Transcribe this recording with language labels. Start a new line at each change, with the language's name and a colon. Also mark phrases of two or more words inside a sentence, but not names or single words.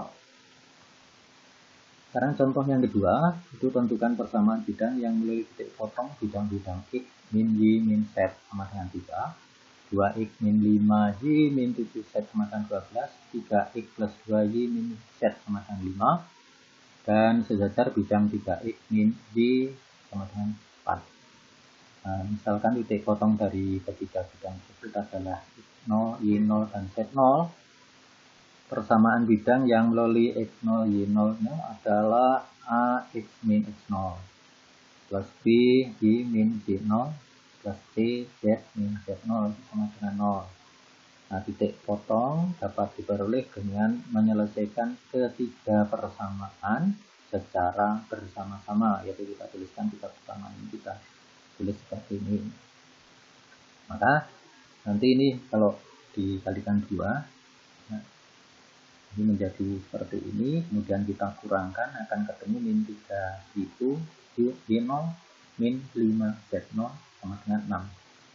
Indonesian: Sekarang contoh yang kedua, itu tentukan persamaan bidang yang melalui titik potong bidang-bidang X min Y min Z sama dengan 3, 2X min 5Y min 7Z sama dengan 12, 3X plus 2Y min Z sama dengan 5, dan sejajar bidang 3X min Y sama dengan 4. Nah, misalkan titik potong dari ketiga bidang tersebut adalah X0, Y0, dan Z0. Persamaan bidang yang melalui X0, Y0 adalah A X min X0 plus B Y min Y0 plus C Z min Z0 sama dengan 0. Nah, titik potong dapat diperoleh dengan menyelesaikan ketiga persamaan secara bersama-sama, yaitu kita tuliskan tiga persamaan ini, kita tulis seperti ini. Maka nanti ini kalau dikalikan 2, ini menjadi seperti ini, kemudian kita kurangkan akan ketemu min 3 itu Y0 min 5 Z0 sama dengan 6.